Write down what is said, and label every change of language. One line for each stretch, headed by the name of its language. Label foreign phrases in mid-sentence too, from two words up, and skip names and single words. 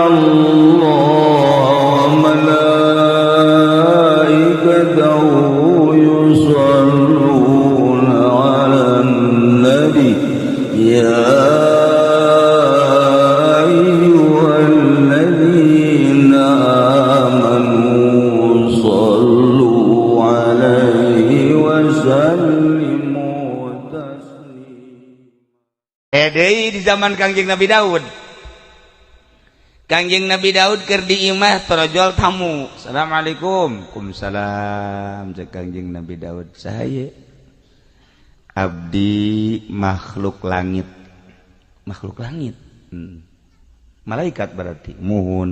Arabic: الله ملائكته يصلون على النبي يا أيها الذين آمنوا صلوا عليه وسلموا تسليما.
Sundanese: Deui di zaman Kangjeng Nabi Daud. Kangjeng Nabi Daud keur di imah torojol tamu.
Arabic: السلام عليكم وعليكم السلام.
Sundanese: Cek Kangjeng Nabi Daud, saha abdi makhluk langit. Makhluk langit. Malaikat berarti. Muhun.